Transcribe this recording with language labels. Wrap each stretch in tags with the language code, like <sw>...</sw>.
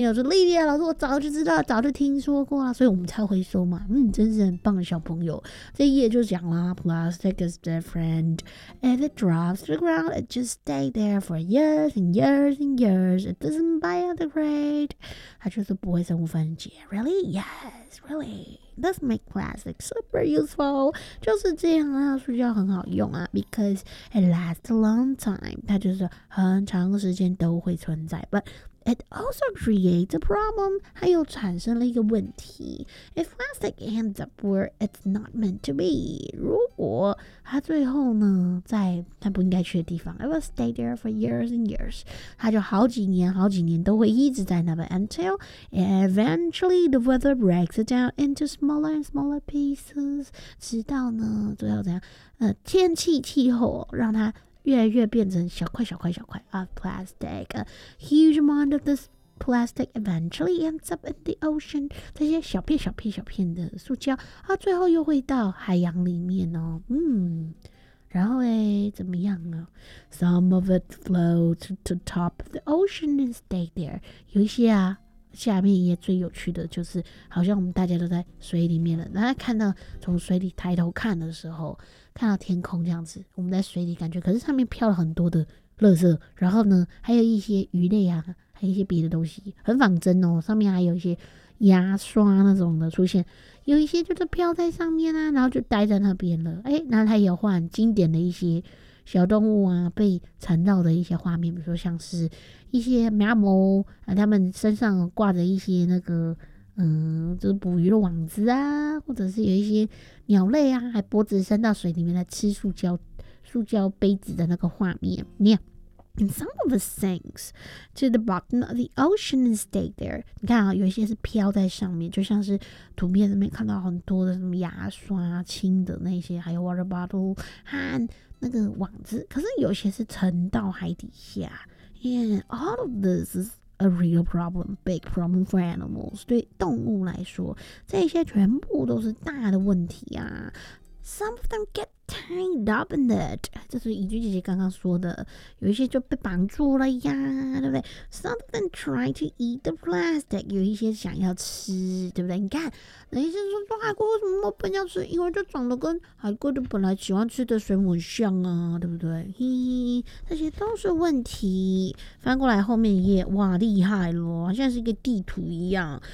<zh>你有说莉莉啊，老师，我早就知道，早就听说过了，所以我们才会说嘛。嗯，真是很棒的小朋友。这一页就讲啦 ，</zh> <en>Plastic is different. If it drops to the ground, it just stays there for years and years and years. It doesn't biodegrade.</en> <zh>它就是不会生物分解。</zh> <en>Really? Yes, really. That's make plastic super useful.</en> <zh>就是这样啊，塑胶很好用啊 ，</zh> <en>because it lasts a long time.</en> <zh>它就是很长时间都会存在 ，</zh> <en>but it also creates a problem.</en> <zh>它又产生了一个问题。</zh> <en>If plastic ends up where it's not meant to be,</en> <zh>如果它最后呢，在它不应该去的地方</zh> <en>，it will stay there for years and years.</en> <zh>它就好几年、好几年都会一直在那边</zh> <en>，until eventually the weather breaks it down into smaller and smaller pieces.</en> <zh>直到呢，最后怎样？天气气候让它越来越变成小块小块小块</zh> <en>of plastic. A huge amount of this plastic eventually ends up in the ocean.</en> <zh>这些小片小片小片的塑胶，它最后又会到海洋里面哦。嗯，然后诶，怎么样呢？</zh> <en>Some of it floats to the top of the ocean and stay there.</en> <zh>有一些啊，下面一页最有趣的就是，好像我们大家都在水里面了。大家看到从水里抬头看的时候，看到天空这样子，我们在水里感觉，可是上面飘了很多的垃圾，然后呢，还有一些鱼类啊，还有一些别的东西，很仿真哦。上面还有一些牙刷那种的出现，有一些就是飘在上面啊，然后就待在那边了。哎，然后它也换经典的一些小动物啊被缠绕的一些画面，比如说像是一些喵喵啊，他们身上挂着一些那个就是捕鱼的网子啊，或者是有一些鸟类啊还脖子伸到水里面来吃塑胶杯子的那个画面。</zh> <en>Yeah. And some of it sinks to the bottom of the ocean and stay there.</en> <zh>你看啊，有一些是飘在上面，就像是图片上面看到很多的什么牙刷啊、清的那些，还有 water bottle 和那个网子，可是有些是沉到海底下。</zh> <en>And all of this is a real problem, big problem for animals.</en> <zh>对动物来说，这些全部都是大的问题啊。</zh> <en>Some of them get tied up in it.</en> <zh>这是怡君姐姐刚刚说的，有一些就被绑住了呀，对不对？</zh> <en>Some of them try to eat the plastic.</en> <zh>有一些想要吃，对不对？你看，有一些说说海龟为什么不要吃？因为就长得跟海龟的本来喜欢吃的水母像啊，对不对？嘿嘿，这些都是问题。翻过来后面一页，哇，厉害咯，好像是一个地图一样。</zh>